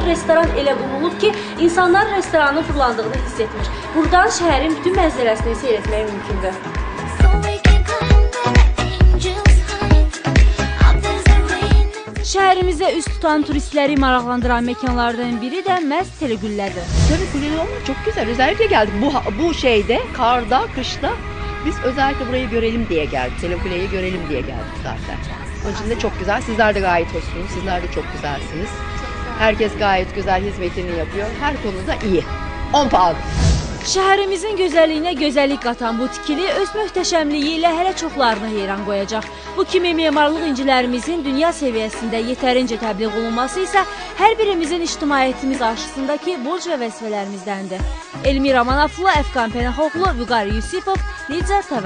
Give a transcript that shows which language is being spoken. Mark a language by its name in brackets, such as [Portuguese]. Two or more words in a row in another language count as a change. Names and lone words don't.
[Azerbaijani] Restoran elə qurulub ki, insanlar restoranın fırlandığını hiss etmir. Buradan şəhərin bütün mənzərəsini seyr etmək mümkündür. Şəhərimizə üst tutan turistləri maraqlandıran mekanlardan biri de məhz Telegüllədir. [Turkish] Telegülle olmak çok güzel. Özellikle geldik bu şeyde, karda, kışta. Biz özellikle burayı görelim diye geldik. Telegülle'yi görelim diye geldik zaten. Onun için de çok güzel. Sizler de gayet hoşsunuz. Sizler de çok güzelsiniz. Herkes gayet güzel hizmetini yapıyor. Her konuda iyi. 10 puan. [Azerbaijani] Şəhərimizin gözəlliyinə gözəllik qatan bu tikili öz möhtəşəmliyi ilə hələ çoxlarını heyran qoyacaq. Bu kimi memarlıq incilərimizin dünya səviyyəsində yetərincə təbliğ olunması isə hər birimizin ictimaiyyətimiz qarşısındakı borc və vəzifələrimіздəndir. Elmira Manaflı, Əfqan Pənahoğlu, Vüqar Yusifov, Lidia TV.